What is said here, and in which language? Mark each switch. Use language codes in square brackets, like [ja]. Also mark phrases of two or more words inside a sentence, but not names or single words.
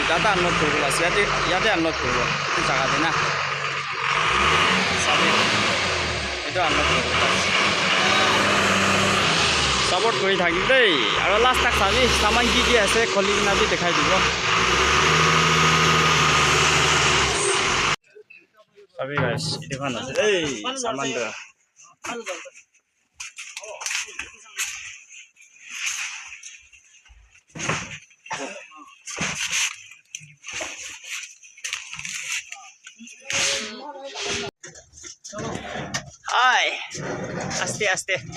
[nag] Data unload koribola ase. Yate unload koribo. Itu jaga de na. Sabi itu unload koribola ase. Support kori thaki dei. Aro last tak sabi saman ki ase kholi na bi dekhai dibo. Sabi guys, itu kan ase dei. Saman do. Hai, aste.